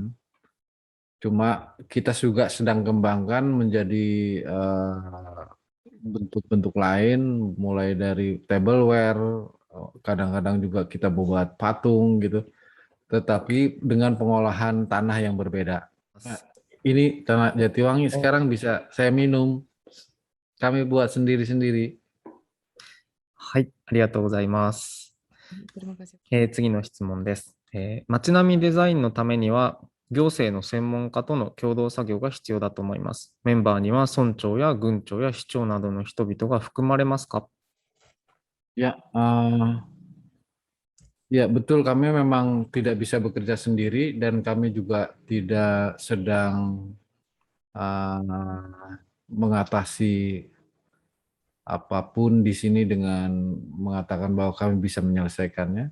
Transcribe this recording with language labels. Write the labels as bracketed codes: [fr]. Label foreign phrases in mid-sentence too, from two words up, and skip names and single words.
[id] Cuma kita juga sedang kembangkan menjadi bentuk-bentuk lain, mulai dari tableware, kadang-kadang juga kita buat patung gitu. Tetapi dengan pengolahan tanah yang berbeda. Nah, ini tanah Jatiwangi sekarang bisa saya minum. Kami buat sendiri-sendiri. [ja] はい、ありがとうございます。 [id] Terima kasih. [ja] 次の質問です。街並みデザインのためには、行政の専門家との共同作業が必要だと思います。メンバーには村長や郡長や市長などの人々が含まれますか？ [id] Ya, ya betul kami memang tidak bisa bekerja sendiri dan kami juga tidak sedang mengatasi apapun di sini dengan mengatakan bahwa kami bisa menyelesaikannya.